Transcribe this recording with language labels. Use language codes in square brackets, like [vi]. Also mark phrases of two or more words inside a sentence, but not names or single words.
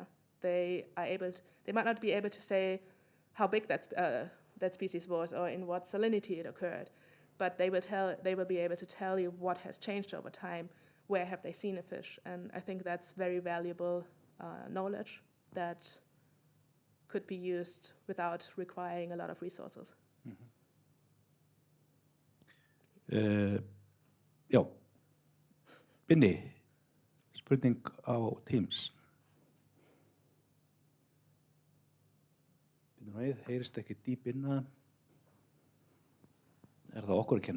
[en] They might not be able to say how big that species was or in what salinity it occurred, but they will be able to tell you what has changed over time, where have they seen a fish, and I think that's very valuable knowledge that could be used without requiring a lot of resources. [is] Já, Binni, spurning á Teams. Heyrist ekki dýp inna. Það okkur að kenna?